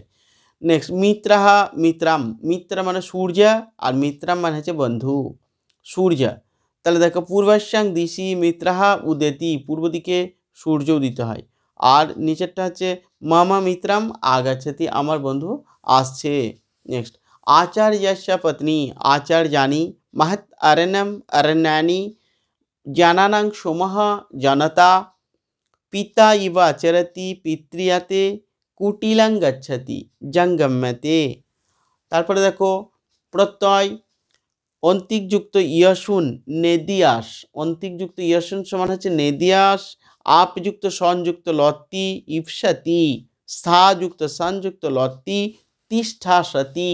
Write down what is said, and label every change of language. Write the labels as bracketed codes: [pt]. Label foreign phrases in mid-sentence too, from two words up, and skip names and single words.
[bn] নেক্সট [sa] मित्रः मित्रम्, [bn] মিত্রা মানে সূর্য আর মিত্রাম মানে হচ্ছে বন্ধু, সূর্য। তাহলে দেখো [sa] पूर्वस्यां दिशि मित्रः उदेति, [bn] পূর্ব দিকে সূর্য উদিত হয়। আর নিচেরটা হচ্ছে [sa] मम मित्रम् आगच्छति, [bn] আমার বন্ধু আসছে। [sa] নেক্সট आचार्यस्य पत्नी, आचार्याणी महत् अरण्यम अरण्यानि ज्ञानानां सोमः जनता पिता इव आचरति पित्रियाते कुटिलं गच्छति जंगम्यते। [bn] তারপরে দেখো প্রত্যয় অন্তিকযুক্ত ইয়সুন নেদিয়াস, অন্তিকযুক্ত ইয়সুন সমান হচ্ছে নেদিয়াস, আপযুক্ত সংযুক্ত লতি ইপসাতি, স্থাযুক্ত সংযুক্ত লতি তিষ্ঠাসতি।